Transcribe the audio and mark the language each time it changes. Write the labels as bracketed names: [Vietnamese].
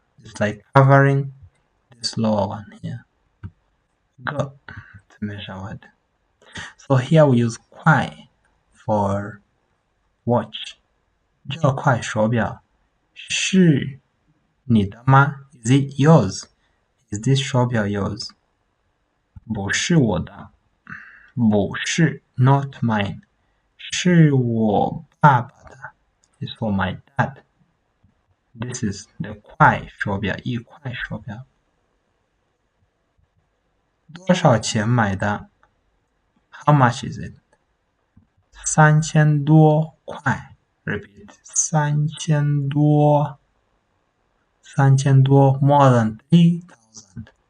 [English] It's like covering this lower one here. "Ge" to measure word. So here we use 快 for watch. [Chinese] 这块手表是你的吗? [English] Is it yours? Is this 手表 yours? [Chinese] 不是我的，不是 [English] not mine. [Chinese] 是我爸爸的 [English] is for my dad. This is the [Chinese] 块手表，一块手表。多少钱买的 [English] How much is it? 3000多块 Repeat. 3000多 3000多 more than 3,000.